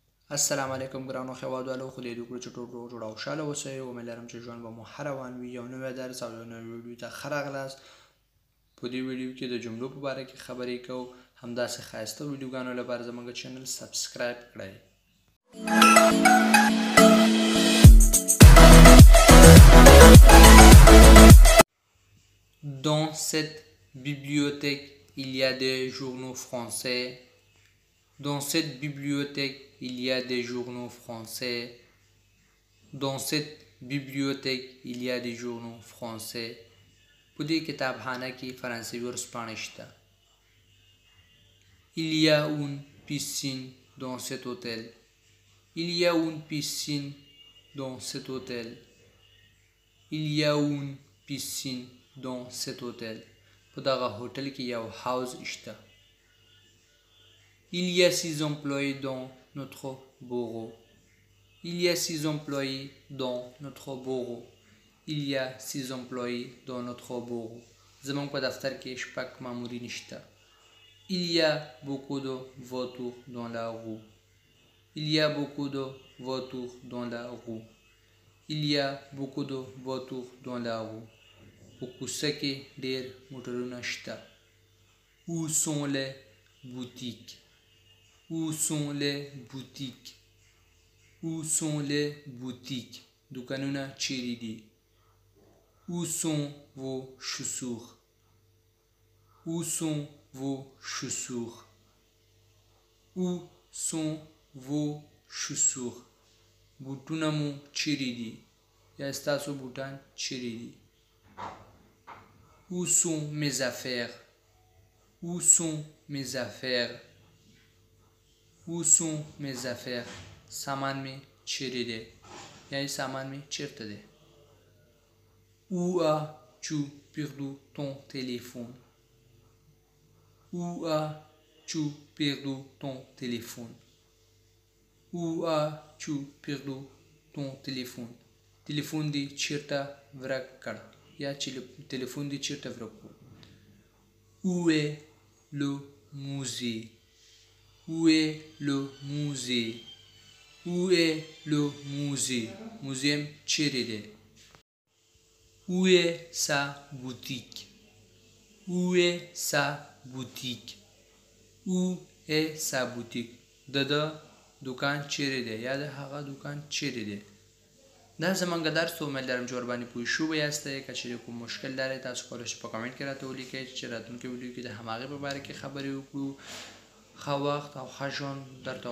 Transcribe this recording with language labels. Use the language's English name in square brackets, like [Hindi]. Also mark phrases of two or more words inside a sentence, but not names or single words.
[Pashto] السلام علیکم ګرانو هیوادوالو، خدای دې وکړي چې ټول روغ جوړ او خوشحاله اوسئ. امید لرم چې ژوند به مو ښه روان وي. یو نوی درس او یو نوی ویډیو ته ښه راغلاست. په دې ویډیو کې د جملو په باره کې خبرې کوو. همداسې ښایسته ویډیوګانو لپاره زموږ چینل سبسکرایب کړئ. [French] Dans cette bibliothèque, il y a des journaux français. Dans cette bibliothèque, il y a des journaux français. Dans cette bibliothèque, il y a des journaux français. [Pashto] په دې کتابخانه کې فرانسوي ورځپاڼې شته. [French] Il y a une piscine dans cet hôtel. Il y a une piscine dans cet hôtel. Il y a une piscine dans cet hôtel. [Pashto] په دغه هوټل کې یو حوض شته. [French] Il y a 6 employés dans notre bureau. Il y a 6 employés dans notre bureau. Il y a 6 employés dans notre bureau. [Pashto] زموږ په دفتر کې 6 مامورین شته. [French] Il y a beaucoup de voitures dans la rue. Il y a beaucoup de voitures dans la rue. Il y a beaucoup de voitures dans la rue. [Pashto] په کوڅه کې ډېر موټرونه شته. [French] Où sont les boutiques? Où sont les boutiques? Où sont les boutiques? [Pashto] دوکانونه چیرې دي؟ [French] Où sont vos chaussures? Où sont vos chaussures? Où sont vos chaussures? [Pashto] بوټونه مو چیرې دي؟ یا ستاسو بوټان چیرې دي؟ [French] Où sont mes affaires? Où sont mes affaires? Où sont mes affaires? [Pashto] سامان می چیرې دی؟ یعنی سامان می چیرته دی؟ [French] Où as-tu perdu ton téléphone? Où as-tu perdu ton téléphone? Où as-tu perdu ton téléphone? [Pashto] تلیفون دی چیرته ورک کړ یا تلیفون دی چیرته ورک کړ. [French] Où est le musée? Où est le musée? Où est le musée? [Pashto] موزیم چیرې دی؟ [French] Où est sa boutique? Où est sa boutique? Où est sa boutique? [Pashto] د دکان چیرې دی یا د هغه دکان چیرې دی؟ دا زموږ درس و. امید لرم چې ورباندې پوه شوي یاستئ. که چیرې کوم مشکل لرئ تاسو کولی شئ په کمنټ کې راته ولیکئ چې راتلونکي ویډیو کې د هماغې په باره کې خبرې وکړو. ښه وخت او ښه ژوند درته غواړم.